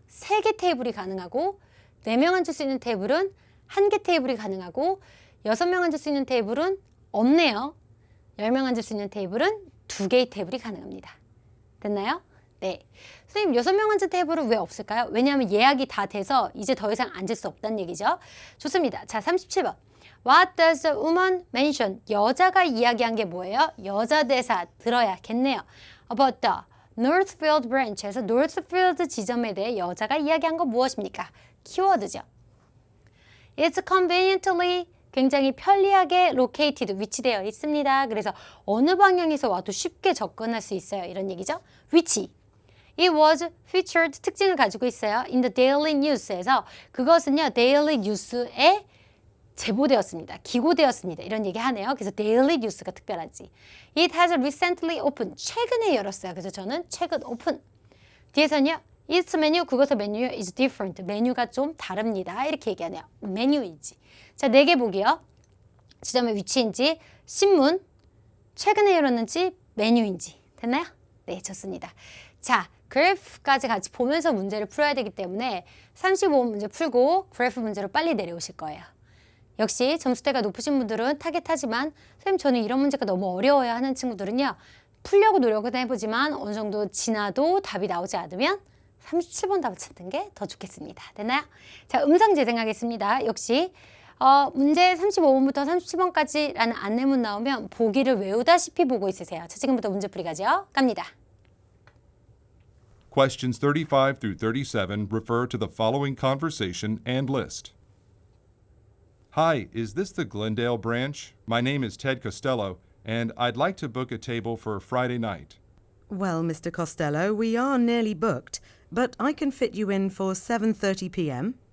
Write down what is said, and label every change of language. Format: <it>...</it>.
<ko>3개 테이블이 가능하고 4명 앉을 수 있는 테이블은 1개 테이블이 가능하고 6명 앉을 수 있는 테이블은 없네요. 10명 앉을 수 있는 테이블은 2개의 테이블이 가능합니다. 됐나요? 네. 선생님 6명 앉은 테이블은 왜 없을까요? 왜냐하면 예약이 다 돼서 이제 더 이상 앉을 수 없다는 얘기죠. 좋습니다. 자 37번.</ko> <en>What does the woman mention?</en> <ko>여자가 이야기한 게 뭐예요? 여자 대사 들어야겠네요.</ko> <en>About the Northfield branch</en> <ko>에서 Northfield 지점에 대해 여자가 이야기한 건 무엇입니까? 키워드죠.</ko> <en>It's conveniently</en> <ko>굉장히 편리하게</ko> <en>located</en> <ko>위치되어 있습니다. 그래서 어느 방향에서 와도 쉽게 접근할 수 있어요. 이런 얘기죠. 위치.</ko> <en>It was featured</en> <ko>특징을 가지고 있어요.</ko> <en>In the Daily News에서</en> <ko>그것은요. Daily News에 제보되었습니다. 기고되었습니다. 이런 얘기 하네요. 그래서 Daily News가 특별하지.</ko> <en>It has recently opened.</en> <ko>최근에 열었어요. 그래서 저는 최근 오픈. 뒤에서는요.</ko> <en>Its menu,</en> <ko>그것의 메뉴</ko> <en>is different.</en> <ko>메뉴가 좀 다릅니다. 이렇게 얘기하네요. 메뉴이지. 자, 4개 보기요. 지점의 위치인지, 신문, 최근에 열었는지, 메뉴인지. 됐나요? 네, 좋습니다. 자, 그래프까지 같이 보면서 문제를 풀어야 되기 때문에 35번 문제 풀고 그래프 문제로 빨리 내려오실 거예요. 역시 점수대가 높으신 분들은 타겟하지만 선생님 저는 이런 문제가 너무 어려워요 하는 친구들은요. 풀려고 노력은 해보지만 어느 정도 지나도 답이 나오지 않으면 37번 답을 찾는 게 더 좋겠습니다. 됐나요? 자, 음성 재생하겠습니다. 역시 문제 35번부터 37번까지라는 안내문 나오면 보기를 외우다시피 보고 있으세요. 자, 지금부터 문제 풀이 가죠. 갑니다.</ko> <en>Questions 35 through 37 refer to the following conversation and list. Hi, is this the Glendale branch? My name is Ted Costello, and I'd like to book a table for Friday night. Well, Mr. Costello, we are nearly booked, but I can fit you in for 7:30 p.m.</en>